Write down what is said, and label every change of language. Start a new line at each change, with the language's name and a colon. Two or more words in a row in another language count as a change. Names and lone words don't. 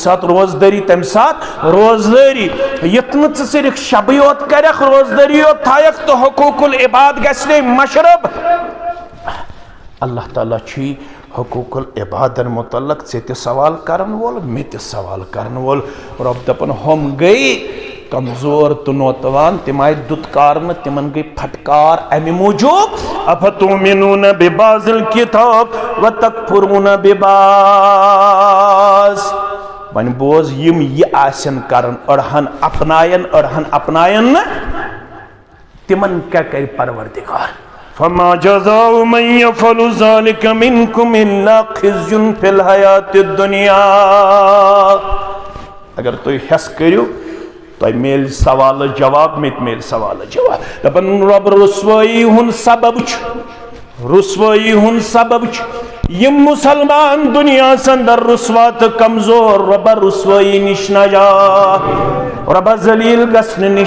Kashmiri: ساتہٕ روزدٲری تمہِ ساتہٕ روزدٲری یُتھ نہٕ ژٕ صرف شبٕے یوت کرکھ روزدٲری یوت تھایکھ تہٕ
Arabic: حقوق العباد
Kashmiri: گژھِ نے مشرب اللہ تعالیٰ چھُے حقوق العبادن متعلق ژےٚ تہِ سوال کرن وول مےٚ تہِ سوال کرن وول رب دپن ہم گٔے کمزور تہٕ نوتوان تِم آیہِ دُتکارنہٕ تِمن گٔے پھٹکار امہِ موٗجوٗب
Arabic: افتؤمنون ببعض الکتاب وتکفرون
Kashmiri: ببعض وۄنۍ بوز یِم یہِ آسن کرن أڑہن اپناین نہٕ تِمن کیٛاہ کرِ پروردگار
Arabic: فما جزاء من يفعل ذلك منكم الا خزي في الحياة الدنيا
Kashmiri: اگر تُہۍ ہٮ۪س کٔرِو تۄہہِ میلہِ سوال جواب مےٚ تہِ میلہِ سوال جواب دپن رب رسوٲیی ہُنٛد سبب چھُ یم مسلمان دنیا اندر رسوا تہٕ کمزور ربا رسوٲیی نِش نجات ربا ذلیل گژھنہٕ نِش